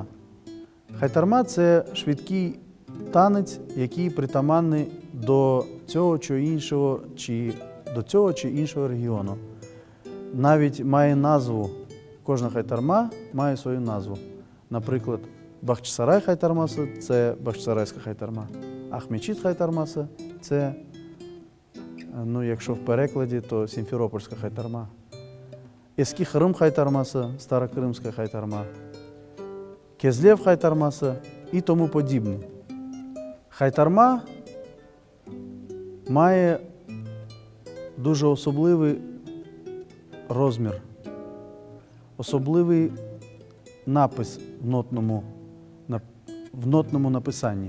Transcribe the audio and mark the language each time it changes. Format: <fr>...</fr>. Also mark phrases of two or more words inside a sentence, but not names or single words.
<uk>Хайтарма – це швидкий танець, який притаманний до цього чи іншого, чи до цього чи іншого регіону. Навіть має назву, кожна хайтарма має свою назву. Наприклад,</uk> <crh>Бахчисарай хайтармасы</crh> <uk>– це Бахчисарайська хайтарма,</uk> <crh>Ахмечит хайтармасы</crh> <uk>– це, якщо в перекладі, то Сімферопольська хайтарма.</uk> <crh>Eski Kırım хайтармасы</crh> <uk>– Старокримська хайтарма,</uk> <crh>Кезлев хайтармасы</crh> <uk>і тому подібне. Хайтарма має дуже особливий розмір, особливий напис в нотному написанні.</uk>